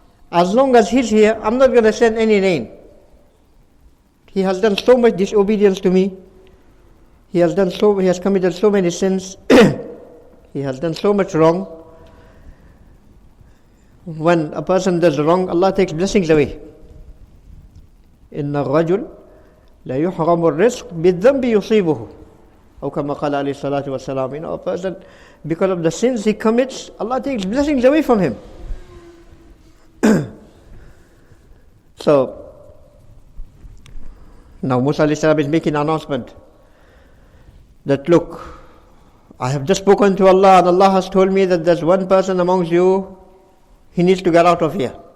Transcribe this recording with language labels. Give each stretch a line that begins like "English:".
English: As long as he's here, I'm not going to send any rain. He has done so much disobedience to me. He has committed so many sins. He has done so much wrong. When a person does wrong, Allah takes blessings away.
Arabic: إِنَّ الرَّجُلَ لَيُحْرَمُ الرِّزْقِ بِالذَّنْبِ يُصِيبُهُ أو كما قال عليه الصلاة والسلام.
English: A person, because of the sins he commits, Allah takes blessings away from him. So now Musa alayhi salam is making an announcement that, look, I have just spoken to Allah and Allah has told me that there's one person amongst you, he needs to get out of here.